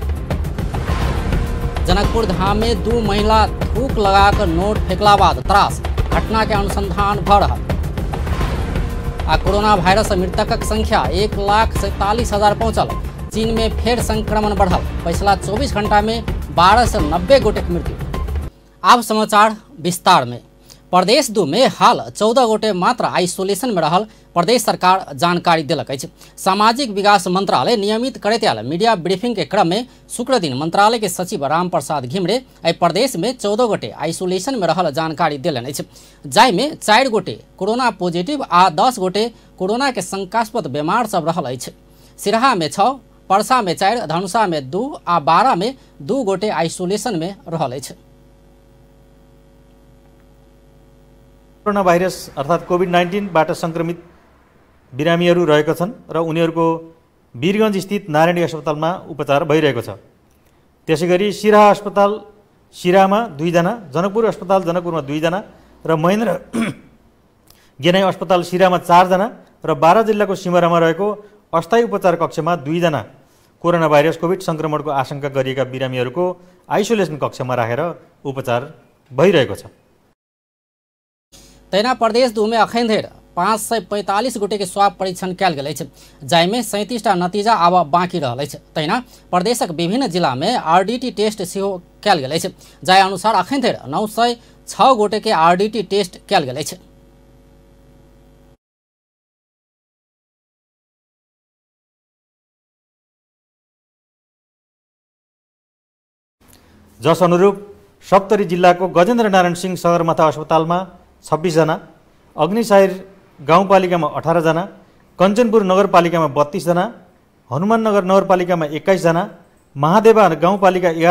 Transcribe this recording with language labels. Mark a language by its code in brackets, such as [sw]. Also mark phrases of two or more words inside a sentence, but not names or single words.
[mai] जनकपुर धाम में 2 महिला थूक लगाकर नोट फेंकला बाद त्रास, घटना के अनुसंधान भ रहा। कोरोना वायरस से मृतकक संख्या 1,47,000 पहुंचल। चीन में फिर संक्रमण बढ़ल, पिछला 24 घंटा में 12 से 90 गोटे की मृत्यु। अब समाचार विस्तार में। प्रदेश 2 में हाल 14 गोटे मात्र आइसोलेशन में रहल प्रदेश सरकार जानकारी दिलक अछि। सामाजिक विकास मंत्रालय नियमित करैत आयल [en] media briefing [mai] के क्रम में शुक्र दिन मंत्रालय के सचिव राम प्रसाद घिमरे एहि प्रदेश में 14 गोटे आइसोलेशन में रहल जानकारी दिलन अछि, जाहि में 4 गोटे [en] corona positive [mai] आ 10 गोटे कोरोना के शंकास्पद बीमार सब रहल अछि। सिरहा में 6, परसा में 4, धनुषा में 2 आ 12 में 2 गोटे आइसोलेशन में रहल अछि। [ne] कोरोना भाइरस अर्थात् कोभिड-19 बाट संक्रमित बिरामीहरू रहेका छन् र उनीहरूको वीरगञ्ज स्थित नारायणी अस्पतालमा उपचार भइरहेको छ। त्यसैगरी सिराहा अस्पताल सिराहामा 2 जना, जनकपुर अस्पताल जनकपुरमा 2 जना र महेन्द्र गेनाई अस्पताल सिराहामा 4 जना र बारा जिल्लाको सिमरामा रहेको अस्थायी उपचार कक्षमा 2 जना कोरोना भाइरस कोभिड संक्रमणको आशंका गरिएका बिरामीहरूको आइसोलेसन कक्षमा राखेर उपचार भइरहेको छ। [mai] तैना प्रदेश 2 में अखन धरि 545 गोटे के स्वाब परीक्षण कयल गेल अछि, जाहि में 37टा नतीजा आब बाँकी रहल अछि। तैना प्रदेशक विभिन्न जिला में [en] RDT test [mai] सेहो कयल गेल अछि, जाहि अनुसार अखन धरि 906 गोटे के [en] RDT test [mai] कयल गेल अछि। [ne] जस अनुरूप सप्तरी जिल्लाको गजेन्द्र नारायण सिंह सगरमाथा अस्पतालमा 26 जना, अग्निसायर गाउँपालिकामा 18 जना, कञ्चनपुर नगरपालिकामा 32 जना, हनुमाननगर नगरपालिकामा 21 जना, महादेवा गाउँपालिका